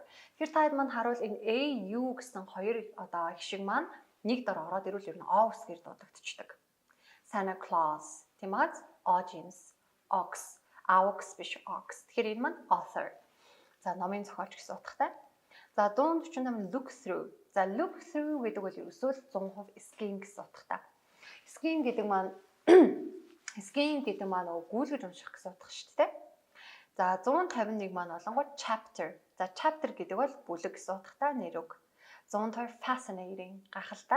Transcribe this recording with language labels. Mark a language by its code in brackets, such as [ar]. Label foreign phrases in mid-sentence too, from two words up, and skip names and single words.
[mn] Тэгэхээр та маань харуул энэ AU гэсэн хоёр хишиг маань нэг дор ороод ирвэл ер нь O үсгээр дуудагдчихдаг. [en] Santa Claus, [mn] тийм ээ? [en] Audience, Ox, aux биш ox. [mn] Тэгэхээр энэ маань author. За номын зохиолч гэсэн утгатай. За 148 [en] look through. [mn] За [en] look through [mn] гэдэг бол ерөөсөө 100% skim гэсэн утгатай. Skim гэдэг маань гүйлгэж унших гэсэн утга шүү дээ. За 151 маань болонгууд chapter. За chapter гэдэг бол бүлэг гэсэн утгатай нэр үг. 150 fascinating гахалтай.